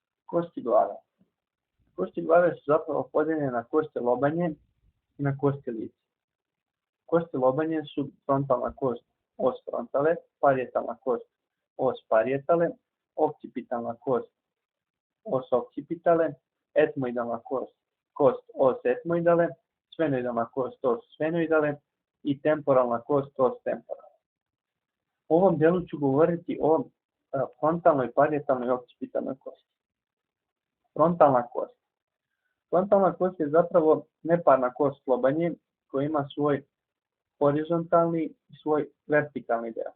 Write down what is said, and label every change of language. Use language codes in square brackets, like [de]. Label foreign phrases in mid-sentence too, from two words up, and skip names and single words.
[sr] Kosti glave. Kosti glave su zapravo podeljene na kosti lobanje i na kosti lica. Kosti lobanje su frontalna kost [la] os frontale, [sr] parijetalna kost [la] os parietale, [sr] occipitálna kost [la] os occipitale, [sr] etmoidalna kost [la] os etmoidale, [sr] sfenoidalna kost [la] os sfenoidale [sr] i temporalna kost [la] os temporale. [sr] U ovom delu ću govoriti o frontalnoj, parijetalnoj i occipitálnoj kosti. Frontalna kost. Frontalna kost je zapravo neparna kost lobanje koja ima svoj horizontalni i svoj vertikalni deo.